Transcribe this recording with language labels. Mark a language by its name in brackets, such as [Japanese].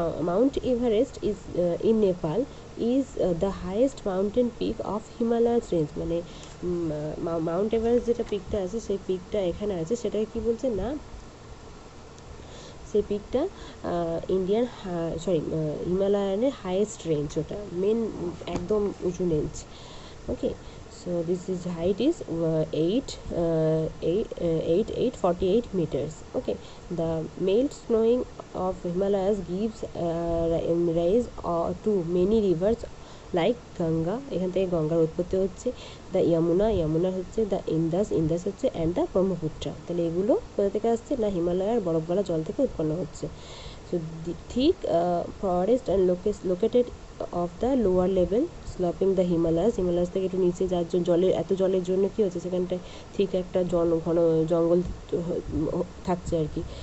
[English] Mount Everest is in Nepal is the highest mountain peak of Himalayas range. [Bangla] মানে Mount Everest যেটা পিকটা আছে সেই পিকটা এখানে আছে, সেটাকে কি বলছে না, সেই পিকটা ইন্ডিয়ান হিমালয়ানের হাইয়েস্ট রেঞ্জ, ওটা মেন একদম উঁচু range. [English] Okay, so this is height is 848 meters. Okay, the mild snowing of Himalayas gives rise to many rivers [Bangla] like Ganga, এখান থেকে গঙ্গার উৎপত্তি হচ্ছে, দ্য ইয়ামুনা, ইয়ামুনা হচ্ছে, দ্য ইন্দাস, ইন্দাস হচ্ছে, অ্যান্ড দ্য ব্রহ্মপুত্র। তাহলে এগুলো কোথা থেকে আসছে, না হিমালয়ের বরফ গলা জল থেকে উৎপন্ন হচ্ছে। So [English] thick forest and located of the lower level sloping the Himalayas, [Bangla] Himalayas থেকে একটু নিচে যার জন্য জলের এত জলের জন্য কী হচ্ছে সেখানটায় ঠিক একটা ঘন জঙ্গল থাকছে আর কি।